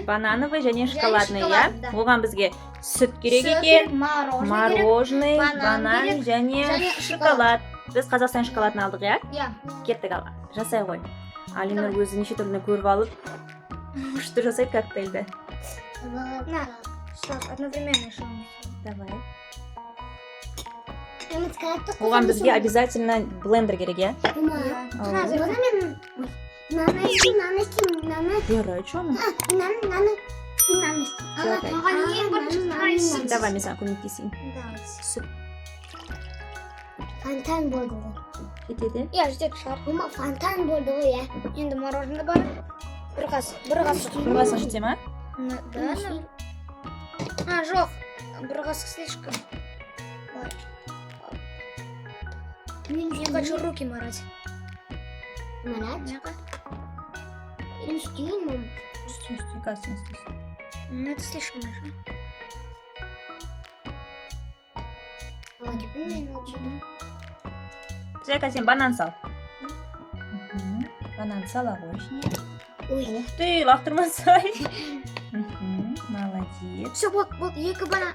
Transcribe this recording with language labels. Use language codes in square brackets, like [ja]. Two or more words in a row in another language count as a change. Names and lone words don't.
[ru] банановый және шоколадный, шоколадный, [kk] иә. [ru] да. [kk] Оған бізге сүт керек екен, мороженый керек. банан керек, және және шоколад. Біз Қазақстан шоколадын алдық, иә? Иә. Кеттік алға. Жасай ғой. Алинар өзі неше түрліні көріп алып, күшті жасайды коктейльді. [ru] На, так, одновременно шамыз. Давай. [kk] Оған бізге обязательно блендер керек, иә? [ru] Вера, что она? [kk] Маған ең бірінші сүт. Давай, мен саған көмектесейін. Сүт Фонтан болды ғой. кетеді. Иә, жетек шығар. Фонтан болды ғой, иә. Енді мороженый бар. Бір қасық. Бір қасық жете ма? Да, жоқ. Бір қасық слишком. [ru] Я хочу руки морать. [kk] Марат, мен істейін, мам. Кажется, істейсің. [ru] Это слишком уже. [kk] Мен учу. Зайка, сен банан сал. Банан сала ғой ішіне. Ой, [ru] Ух ты, лақтырмасай. Молодец. [kk] Все, болды, екі банан.